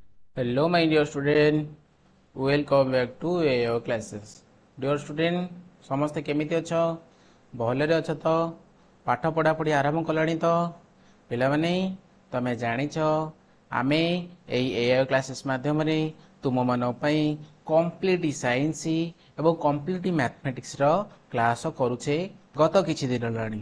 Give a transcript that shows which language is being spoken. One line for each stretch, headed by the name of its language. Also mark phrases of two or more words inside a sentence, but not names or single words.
English: Hello, my dear student. Welcome back to our classes. Dear student,
Odia: ସମସ୍ତେ କେମିତି ଅଛ? ଭଲରେ ଅଛ ତ? ପାଠ ପଢ଼ାପଢ଼ି ଆରମ୍ଭ କଲଣି ତ? ପିଲାମାନେ, ତମେ ଜାଣିଛ ଆମେ ଏଇ
English: AI classes
Odia: ମାଧ୍ୟମରେ ତୁମମାନଙ୍କ ପାଇଁ
English: complete science
Odia: ଏବଂ କମ୍ପ୍ଲିଟ୍ ମ୍ୟାଥମେଟିକ୍ସର କ୍ଲାସ୍ କରୁଛେ ଗତ କିଛି ଦିନ ହେଲାଣି।